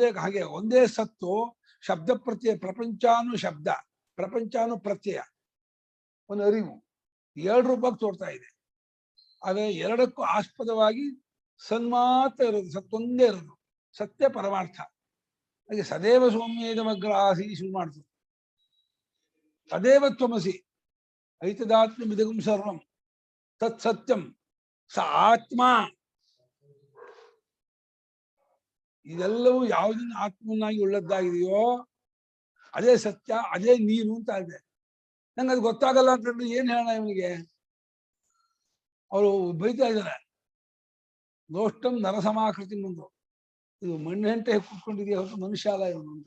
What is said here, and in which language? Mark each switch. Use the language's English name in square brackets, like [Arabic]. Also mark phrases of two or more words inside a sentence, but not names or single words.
[Kannada] ಹಾಗೆ ಒಂದೇ ಸತ್ತು ಶಬ್ದ ಪ್ರತ್ಯಯ, ಪ್ರಪಂಚಾನು ಶಬ್ದ, ಪ್ರಪಂಚಾನು ಪ್ರತ್ಯಯ, ಒಂದು ಅರಿವು. ಎರಡು ರೂಪಕ್ಕೆ ತೋರ್ತಾ ಇದೆ. ಆದ್ರೆ ಎರಡಕ್ಕೂ ಆಸ್ಪದವಾಗಿ ಸನ್ಮಾತ್ರ ಇರೋದು, ಸತ್ತೊಂದೇ ಇರೋದು. ಸತ್ಯ ಪರಮಾರ್ಥ. ಹಾಗೆ [Sanskrit] ಸದೇವ ಸೌಮ್ಯೇದಮಗ್ರ ಆಸಿ [Kannada] ಶುರು ಮಾಡ್ತು. [Sanskrit] ತದೇವ ತ್ವಮಸಿ, ಐತದಾತ್ಮ್ಯಮಿದಗಂ ಸರ್ವಂ ತತ್ ಸತ್ಯಂ ಸ ಆತ್ಮ. [Kannada] ಇದೆಲ್ಲವೂ ಯಾವುದನ್ನು ಆತ್ಮನಾಗಿ ಉಳ್ಳದ್ದಾಗಿದೆಯೋ ಅದೇ ಸತ್ಯ, ಅದೇ ನೀನು ಅಂತ ಇದೆ. ನಂಗೆ ಅದು ಗೊತ್ತಾಗಲ್ಲ ಅಂತಂದ್ರೆ ಏನ್ ಹೇಳೋಣ ಇವನಿಗೆ? ಅವರು ಬೈತಾ ಇದ್ದಾರೆ, [Sanskrit] ನೋಷ್ಟಂ ನರಸಮಾಕೃತಿ [Kannada] ಮುಂದು, ಇದು ಮಣ್ಣೆಂಟೆ ಕೂತ್ಕೊಂಡಿದೆಯಾ ಹೊರತು ಮನುಷ್ಯ ಅಲ್ಲ ಇವನು ಅಂತ.